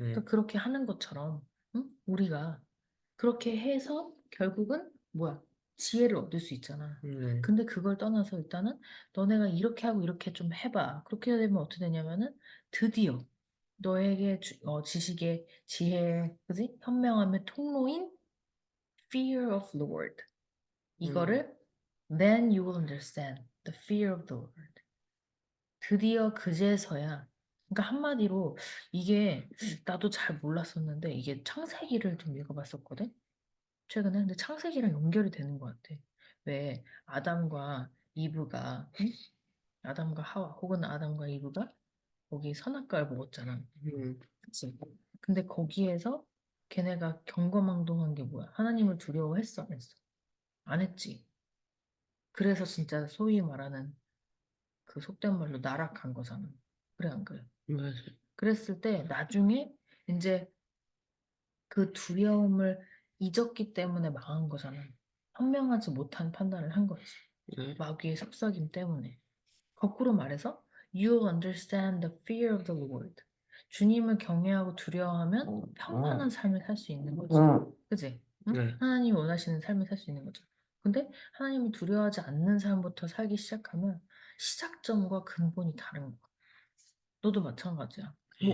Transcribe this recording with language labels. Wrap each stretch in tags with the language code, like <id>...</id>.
<ko>그러니까 그렇게 하는 것처럼 응? 우리가 그렇게 해서 결국은 뭐야? 지혜를 얻을 수 있잖아. 네. 근데 그걸 떠나서 일단은 너네가 이렇게 하고 이렇게 좀 해봐. 그렇게 되면 어떻게 되냐면은 드디어 너에게 지식의 지혜, 그지? 현명함의 통로인</ko> <en>fear of the Lord. 음,</en> <ko>이거를</ko> <en>then you will understand the fear of the Lord.</en> <ko>드디어 그제서야 그러니까 한마디로 이게 나도 잘 몰랐었는데 이게 창세기를 좀 읽어봤었거든. 최근에 근데 창세기랑 연결이 되는 것 같아. 왜 아담과 이브가 응? 아담과 하와 혹은 아담과 이브가 거기 선악과를 먹었잖아. 음, 그치? 근데 거기에서 걔네가 경거망동한 게 뭐야? 하나님을 두려워했어, 안 했어? 안 했지. 그래서 진짜 소위 말하는 그 속된 말로 나락한 거잖아. 그래, 안 그래? 맞아요. 그랬을 때 나중에 이제 그 두려움을 잊었기 때문에 망한 거잖아. 현명하지 못한 판단을 한 거지. 네. 마귀의 속삭임 때문에. 거꾸로 말해서,</ko> <en>you'll understand the fear of the Lord.</en> <ko>주님을 경외하고 두려워하면 평안한 삶을 살 수 있는 거지. 그지? 응? 네. 하나님이 원하시는 삶을 살 수 있는 거죠. 근데 하나님을 두려워하지 않는 삶부터 살기 시작하면 시작점과 근본이 다른 거야. 너도 마찬가지야. 뭐</ko>